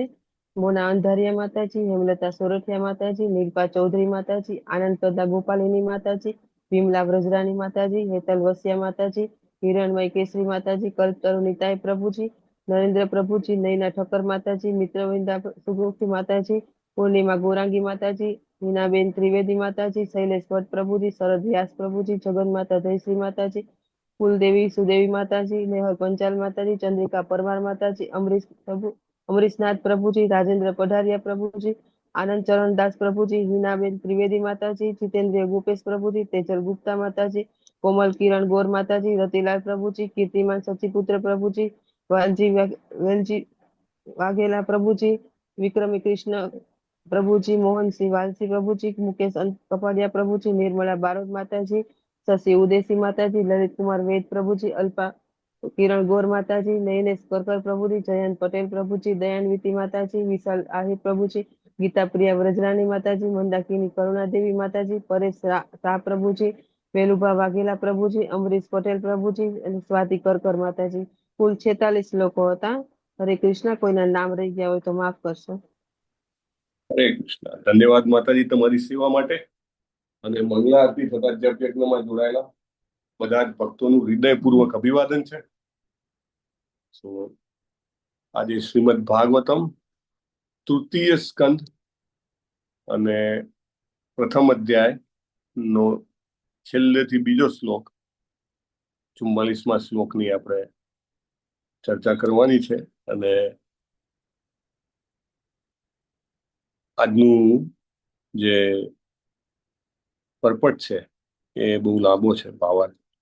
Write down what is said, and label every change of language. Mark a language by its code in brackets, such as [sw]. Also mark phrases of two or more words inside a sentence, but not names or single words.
[gu] મોના અંધારિયા માતાજી, હેમલતા સોરઠિયા માતાજી, નીલપા ચૌધરી માતાજી, આનંદ પ્રદા ગોપાલિની માતાજી, વિમલા વ્રજરાની માતાજી, હેતલ વસિયા માતાજી, હિરણમય કેસરી માતાજી, કલ્પતરુ નિતાય પ્રભુજી, નરેન્દ્ર પ્રભુજી, નૈના ઠક્કર માતાજી, મિત્રવિંદા સુગુખી માતાજી, પૂર્ણિમા ગોરાંગી માતાજી, હિનાબેન ત્રિવેદી માતાજી, શૈલેષ ભટ્ટ પ્રભુજી, શરદ વ્યાસ પ્રભુજી, જગન માતા જયશ્રી માતાજી, कुलदेवी सुदेवी माताजी, नेहर पंचाल माताजी, चंद्रिका परमार माताजी, अमरीशनाथ प्रभुजी, राजेंद्र पढ़ारिया प्रभुजी, आनंद चरण दास प्रभुजी, हीनाबेन त्रिवेदी माताजी, जितेंद्र गोपेश प्रभुजी, तेजल गुप्ता माताजी, कोमल किरण गौर माताजी, रतिलाल प्रभुजी, कीर्तिमान सचिपुत्र प्रभुजी, वेलजी वाघेला प्रभुजी, विक्रमी कृष्ण प्रभुजी, मोहन सिंह वालसी प्रभुजी, मुकेश कपाड़िया प्रभुजी, निर्मला बारोद माताजी, शशि उदेसी माताजी, ललित कुमार वेद प्रभुजी, अल्पा किरण गौर माताजी, नयनेश करकर प्रभुजी, जयंत पटेल प्रभुजी, दयान्विति माताजी, विशाल आहिर प्रभुजी, गीता प्रिया व्रजरानी माताजी, मंदाकिनी करुणा देवी माताजी, परेश शाह प्रभुजी, वेलुभा वाघेला प्रभुजी, अमरीश पटेल प्रभुजी, स्वाति करकर माताजी। कुल 46 લોકો હતા। હરે કૃષ્ણ। કોઈના નામ રહી ગયા હોય તો માફ કરશો। હરે કૃષ્ણ। ધન્યવાદ માતાજી તમારી સેવા માટે અને મંગલા આરતી તથા જપ યજ્ઞમાં જોડાયેલા બધા જ ભક્તોનું હૃદયપૂર્વક અભિવાદન છે। આજે શ્રીમદ ભાગવતમ તૃતીય સ્કંદ અને પ્રથમ અધ્યાયનો છેલ્લેથી બીજો શ્લોક 44મા શ્લોકની આપણે ચર્ચા કરવાની છે અને આજનું જે પરપટ છે એ બહુ લાંબો છે ભાવાર્થ।